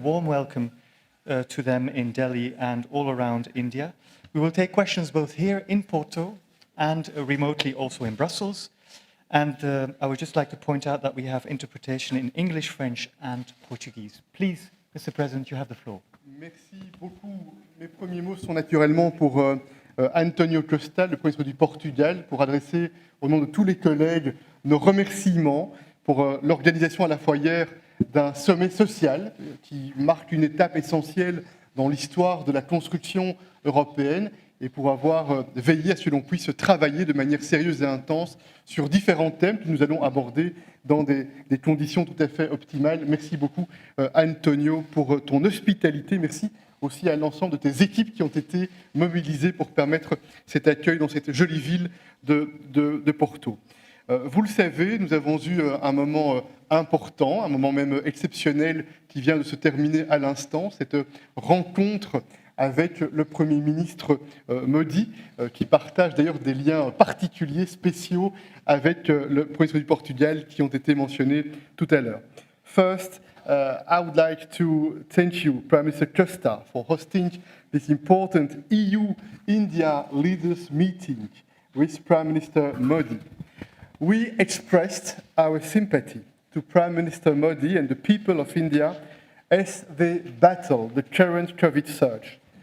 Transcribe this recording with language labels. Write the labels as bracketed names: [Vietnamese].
[English] Warm welcome to them in Delhi and all around India. We will take questions both here in Porto and remotely also in Brussels. And I would just like to point out that we have interpretation in English, French and Portuguese. Please, Mr. President, you have the floor. [French] Merci beaucoup. Mes premiers mots sont naturellement pour Antonio Costa, le Premier ministre du Portugal, pour adresser au nom de tous les collègues nos remerciements pour l'organisation à la fois hier d'un sommet social qui marque une étape essentielle dans l'histoire de la construction européenne et pour avoir veillé à ce que l'on puisse travailler de manière sérieuse et intense sur différents thèmes que nous allons aborder dans des conditions tout à fait optimales. Merci beaucoup, Antonio, pour ton hospitalité. Merci aussi à l'ensemble de tes équipes qui ont été mobilisées pour permettre cet accueil dans cette jolie ville de Porto. Vous le savez, nous avons eu un moment important, un moment même exceptionnel qui vient de se terminer à l'instant, cette rencontre avec le Premier ministre Modi, qui partage d'ailleurs des liens particuliers, spéciaux, avec le Premier ministre du Portugal, qui ont été mentionnés tout à l'heure. [English] First, I would like to thank you, Prime Minister Costa, for hosting this important EU-India leaders meeting with Prime Minister Modi. We expressed our sympathy to Prime Minister Modi and the people of India as they battle the current COVID surge.